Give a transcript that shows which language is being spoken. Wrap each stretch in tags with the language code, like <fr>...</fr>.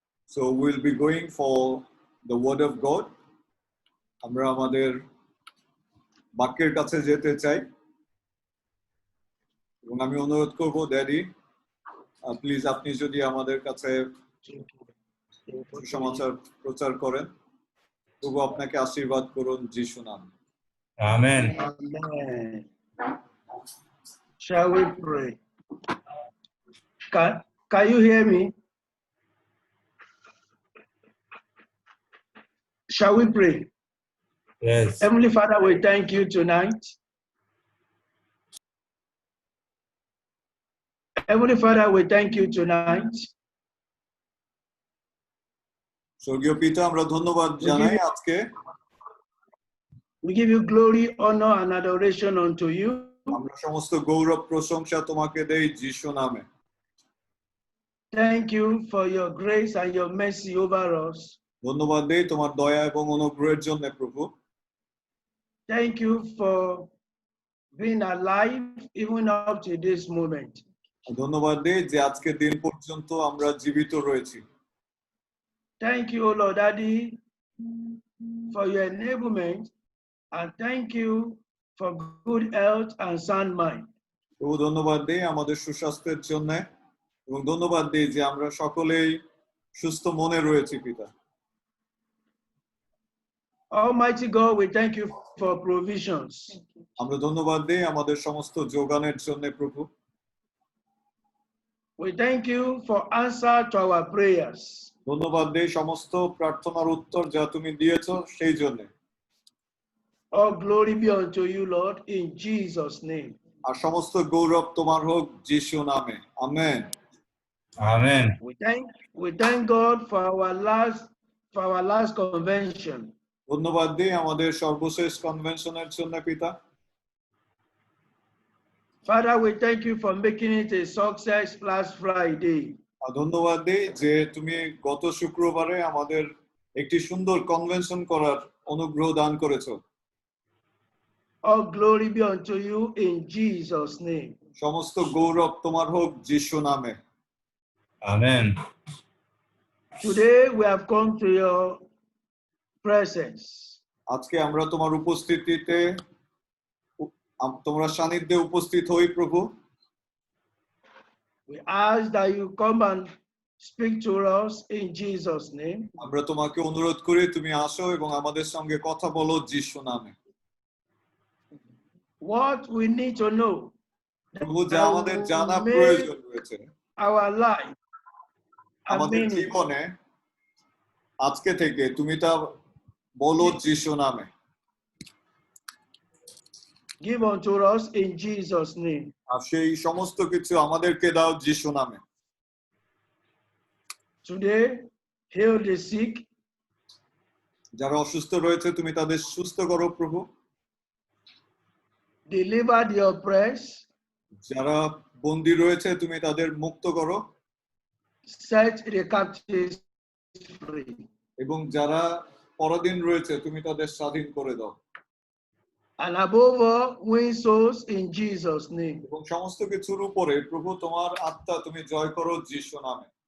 <en>So we'll be going for the word of God.</en> <bn>আমরা আমাদের বাক্যের কাছে যেতে চাই এবং আমি অনুরোধ করব ড্যাডি প্লিজ আপনি যদি আমাদের কাছে সমাচার প্রচার করেন প্রভু আপনাকে আশীর্বাদ করুন যিশু নামে</bn> <en>Amen. Amen. Shall we pray? Can you hear me? Shall we pray? Yes. Heavenly Father, we thank you tonight. Heavenly Father, we thank you tonight.</en> <bn>স্বর্গীয় পিতা আমরা ধন্যবাদ জানাই আজকে</bn> <en>We give you glory, honor, and adoration unto you.</en> <bn>আমরা সমস্ত গৌরব প্রশংসা তোমাকে দেই যিশু নামে</bn> <en>Thank you for your grace and your mercy over us.</en> <bn>ধন্যবাদ দেই তোমার দয়া এবং অনুগ্রহের জন্য প্রভু</bn> <en>Thank you for being alive even up to this moment.</en> <bn>ধন্যবাদ দেই যে আজকের দিন পর্যন্ত আমরা জীবিত রয়েছি</bn> <en>Thank you, O Lord Daddy, for your enablement, and thank you for good health and sound mind.</en> <bn>প্রভু ধন্যবাদ দেই আমাদের সুস্বাস্থ্যের জন্য এবং ধন্যবাদ দেই যে আমরা সকলেই সুস্থ মনে রয়েছি পিতা</bn> <en>Almighty God, we thank you for provisions.</en> <bn>আমরা ধন্যবাদ দেই আমাদের সমস্ত যোগানের জন্য প্রভু</bn> <en>We thank you for answer to our prayers.</en> <bn>ধন্যবাদ দেই সমস্ত প্রার্থনার উত্তর যা তুমি দিয়েছো সেই জন্য</bn> <en>All glory be unto you, Lord, in Jesus' name.</en> <bn>আর সমস্ত গৌরব তোমার হোক যিশু নামে amen</bn> <en>Amen. We thank God for our last convention.</en> <bn>ধন্যবাদ দিই আমাদের সর্বশেষ কনভেনশনের জন্য পিতা</bn> <en>Father, we thank you for making it a success last Friday.</en> <bn>আর ধন্যবাদ দিই যে তুমি গত শুক্রবারে আমাদের একটি সুন্দর কনভেনশন করার অনুগ্রহ দান করেছো</bn> <en>All glory be unto you in Jesus' name.</en> <bn>সমস্ত গৌরব তোমার হোক যিশু নামে</bn> <en>Amen. Today we have come to your presence.</en> <bn>আজকে আমরা তোমার উপস্থিতিতে তোমার সান্নিধ্যে উপস্থিত হই প্রভু</bn> <en>We ask that you come and speak to us in Jesus' name.</en> <bn>আমরা তোমাকে অনুরোধ করি তুমি আসো এবং আমাদের সঙ্গে কথা বলো যিশু নামে</bn> <en>What we need to know</en> <bn>প্রভু যা আমাদের জানা</bn> <en>that will</en> <bn>প্রয়োজন</bn> <en>make</en> <bn>রয়েছে</bn> <en>our life a</en> <bn>আমাদের</bn> <en>meaning.</en> <bn>জীবনে আজকে থেকে তুমি তা বলো যিশু নামে</bn> <en>Give unto us in Jesus' name.</en> <bn>আর সেই সমস্ত কিছু আমাদেরকে দাও যিশু নামে</bn> <en>Today, heal the sick,</en> <bn>যারা অসুস্থ রয়েছে তুমি তাদের সুস্থ করো প্রভু</bn> <en>deliver the oppressed,</en> <bn>যারা বন্দী রয়েছে তুমি তাদের মুক্ত করো</bn> <en>set the captives free.</en> <bn>এবং যারা পরাধীন রয়েছে তুমি তাদের স্বাধীন করে দাও</bn> <en>and above all, win souls in Jesus' name.</en> <bn>এবং সমস্ত কিছুর উপরে প্রভু তোমার আত্মা তুমি জয় করো যিশু নামে।</bn>